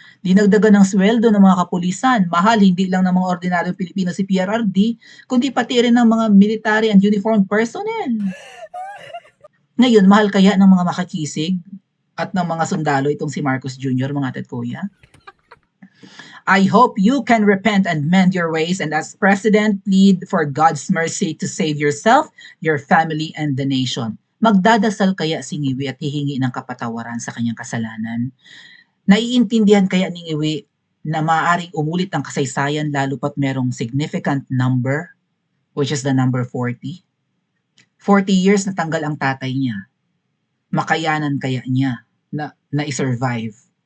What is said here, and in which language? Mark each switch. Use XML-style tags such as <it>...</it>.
<tl>Dinagdagan ng sweldo ng mga kapulisan, mahal hindi lang ng mga ordinaryong Pilipino si PRRD, kundi pati rin ng mga military and uniformed personnel. Ngayon, mahal kaya ng mga makakisig at ng mga sundalo itong si Marcos Jr., mga ate at kuya?</tl> <en>I hope you can repent and mend your ways, and as President, plead for God's mercy to save yourself, your family, and the nation.</en> <tl>Magdadasal kaya si Ngiwi at hihingi ng kapatawaran sa kanyang kasalanan? Naiintindihan kaya ni Ngiwi na maaaring umulit ang kasaysayan lalo pat merong significant number,</tl> <en>which is the number 40?</en> <tl>40 years na tanggal ang tatay niya. Makayanan kaya niya na i-survive?</tl>